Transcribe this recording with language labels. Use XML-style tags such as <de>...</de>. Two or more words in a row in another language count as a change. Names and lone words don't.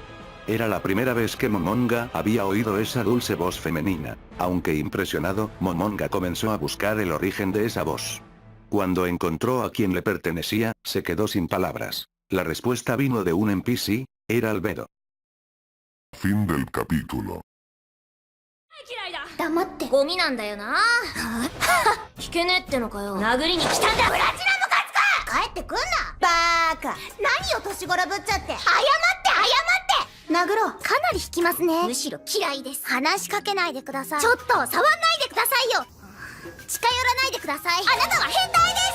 <es>Era la primera vez que Momonga había oído esa dulce voz femenina. Aunque impresionado, Momonga comenzó a buscar el origen de esa voz. Cuando encontró a quien le pertenecía, se quedó sin palabras. La respuesta vino de un NPC, era Albedo. Fin del capítulo.</es> <ja>黙ってゴミなんだよな聞けねえってのかよ殴りに来たんだプラチナムカツか帰ってくんなバーカ何を年頃ぶっちゃって謝って殴ろうかなり引きますねむしろ嫌いです話しかけないでくださいちょっと触んないでくださいよ近寄らないでくださいあなたは変態です</ja>